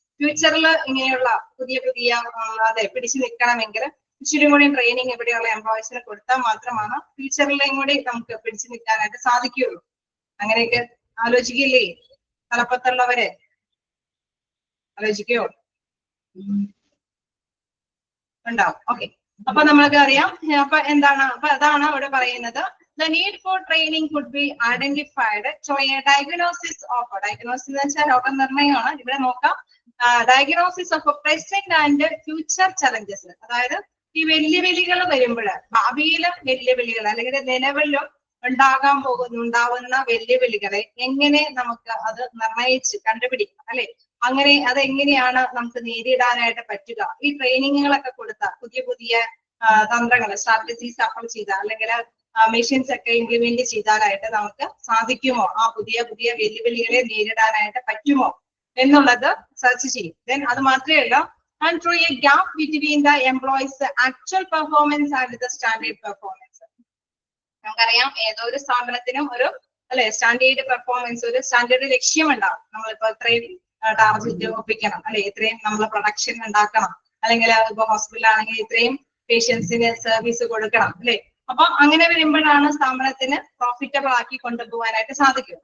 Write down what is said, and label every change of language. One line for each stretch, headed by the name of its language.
Malayalam: ഫ്യൂച്ചറിൽ ഇങ്ങനെയുള്ള പുതിയ അതെ പിടിച്ചു നിൽക്കണമെങ്കിൽ ഇച്ചിരി കൂടി ട്രെയിനിങ് ഇവിടെയുള്ള എംപ്ലോയീസിന് കൊടുത്താൽ മാത്രമാണ് ഫ്യൂച്ചറിലെയും കൂടി നമുക്ക് പിടിച്ചു നിൽക്കാനായിട്ട് സാധിക്കുകയുള്ളൂ. അങ്ങനെയൊക്കെ ആലോചിക്കില്ലേ തലപ്പത്തുള്ളവരെ? ആലോചിക്കോ? ഉണ്ടാവും. ഓക്കെ, അപ്പൊ നമ്മൾക്ക് അറിയാം. അപ്പൊ എന്താണ്, അപ്പൊ അതാണ് അവിടെ പറയുന്നത്.
English: The need for training could be identified through a diagnosis
Malayalam: എന്ന് വെച്ചാൽ രോഗനിർണയമാണ്. ഇവിടെ നോക്കാം,
English: Diagnosis of present and future challenges.
Malayalam: അതായത് ഈ വെല്ലുവിളികൾ വരുമ്പോൾ, ഭാവിയിലെ വെല്ലുവിളികൾ അല്ലെങ്കിൽ നിലവിലും ഉണ്ടാവുന്ന വെല്ലുവിളികളെ എങ്ങനെ നമുക്ക് അത് നിർണയിച്ച് കണ്ടുപിടിക്കാം അല്ലെ, അങ്ങനെ അതെങ്ങനെയാണ് നമുക്ക് നേരിടാനായിട്ട് പറ്റുക. ഈ ട്രെയിനിങ്ങുകളൊക്കെ കൊടുത്ത പുതിയ തന്ത്രങ്ങൾ, സ്ട്രാറ്റജീസ് അപ്ലൈ ചെയ്താൽ അല്ലെങ്കിൽ മെഷീൻസ് ഒക്കെ ഇംപ്ലിമെന്റ് ചെയ്താലായിട്ട് നമുക്ക് സാധിക്കുമോ, ആ പുതിയ വെല്ലുവിളികളെ നേരിടാനായിട്ട് പറ്റുമോ എന്നുള്ളത് സെർച്ച് ചെയ്യും.
English: then
Malayalam: അത് മാത്രമല്ല,
English: and through a gap between the employees' actual performance and the standard performance.
Malayalam: നമുക്കറിയാം ഏതോ ഒരു സ്ഥാപനത്തിനും ഒരു അല്ലെ സ്റ്റാൻഡേർഡ് പെർഫോമൻസ്, ഒരു സ്റ്റാൻഡേർഡ് ലക്ഷ്യം ഉണ്ടാവും. നമ്മളിപ്പോ ഇത്രയും ടാർഗറ്റ് ഒപ്പിക്കണം അല്ലെ, ഇത്രയും നമ്മൾ പ്രൊഡക്ഷൻ ഉണ്ടാക്കണം, അല്ലെങ്കിൽ ഇപ്പൊ ഹോസ്പിറ്റൽ ആണെങ്കിൽ ഇത്രയും പേഷ്യൻസിന് സർവീസ് കൊടുക്കണം അല്ലെ. അപ്പൊ അങ്ങനെ വരുമ്പോഴാണ് സ്ഥാപനത്തിന് പ്രോഫിറ്റബിൾ ആക്കി കൊണ്ടുപോകാനായിട്ട് സാധിക്കും.